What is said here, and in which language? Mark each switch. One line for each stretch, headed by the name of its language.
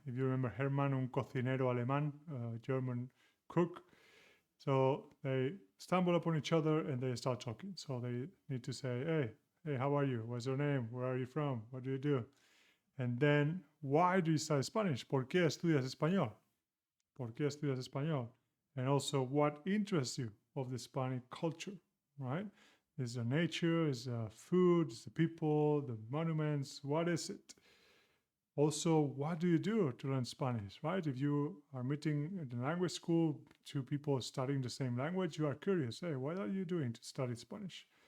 English: If you remember Hermann,
Spanish: un cocinero alemán,
English: a German cook. So they stumble upon each other and they start talking. So they need to say, hey, how are you? What's your name? Where are you from? What do you do? And then, why do you study Spanish?
Spanish: ¿Por qué estudias español? ¿Por qué estudias español?
English: And also, what interests you of the Spanish culture, right? Is the nature, is the food, is the people, the monuments, what is it? Also, what do you do to learn Spanish, right? If you are meeting in the language school two people studying the same language, you are curious, hey, what are you doing to study Spanish?